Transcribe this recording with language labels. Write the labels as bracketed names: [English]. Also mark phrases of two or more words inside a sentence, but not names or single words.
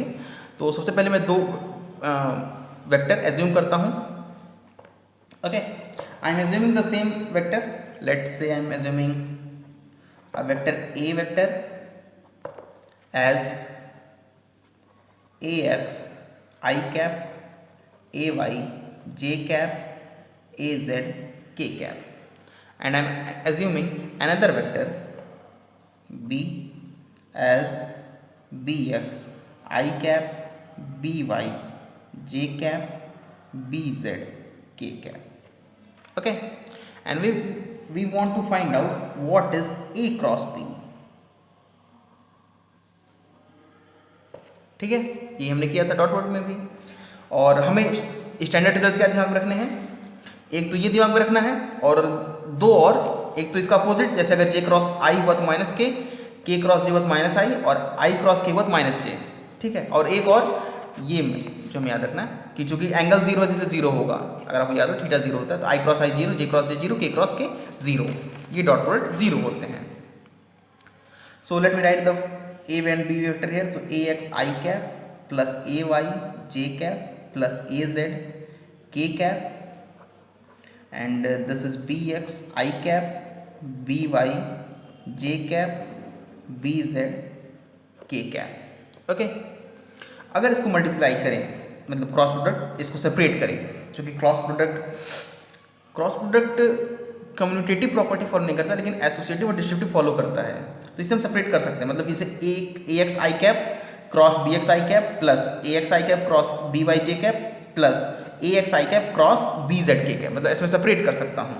[Hindi] तो सबसे पहले मैं 2 [English] vector assume [Hindi] करता हूँ। [English] Okay, I am assuming the same vector, let's say I am assuming a vector a vector एज ax I cap, ay j cap, az k cap, and I am assuming another vector b as bx I cap, by j cap, bz k cap. Okay, and we want to find out what is a cross b. [Hindi] ठीक है, ये हमने किया था [English] dot product [Hindi] में भी। और हमें [English] standard result [Hindi] क्या दिमाग में रखने हैं, एक तो ये दिमाग में रखना है, और 2 और, एक तो इसका अपोजिट, जैसे अगर [English] j cross i [Hindi] हुआ तो [English] minus k cross j [Hindi] हुआ तो [English] minus i, [Hindi] और [English] i cross k [Hindi] हुआ तो [English] minus j. [Hindi] ठीक है, और एक और ये जो हमें याद रखना है कि चूंकि एंगल 0 है इसलिए 0 होगा। अगर आपको याद हो थीटा 0 होता है तो [English] i cross i 0, j cross j 0, k cross k 0, [Hindi] ये [English] dot product [Hindi] 0 होते हैं। [English] So let me write the a and b vector here. So ax I cap plus ay j cap plus az k cap, and this is bx I cap, by j cap, bz k cap. [Hindi] Okay, अगर इसको मल्टीप्लाई करें, मतलब [English] cross product [Hindi] इसको सेपरेट करें, क्योंकि [English] cross product commutative property follow [Hindi] नहीं करता, लेकिन एसोसिएटिव और [English] distributive follow [Hindi] करता है। तो इसे हम सेपरेट कर सकते हैं, मतलब इसे [English] a x i cap cross b x i cap plus a x i cap cross b y j cap plus a x i cap cross b z k cap, [Hindi] मतलब इसमें सेपरेट कर सकता हूँ।